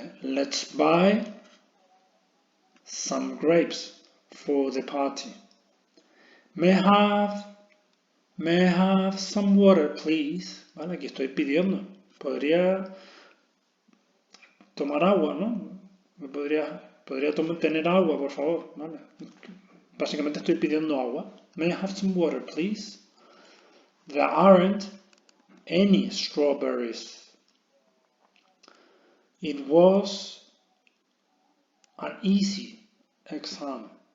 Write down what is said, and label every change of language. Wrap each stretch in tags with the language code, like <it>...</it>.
<en>Let's buy some grapes for the party. May I have some water, please?</en> <es>Vale, aquí estoy pidiendo. Podría tomar agua, ¿no? Podría tener agua, por favor, ¿vale? Básicamente estoy pidiendo agua.</es> <en>May I have some water, please? There aren't any strawberries. It was an easy exam.</en>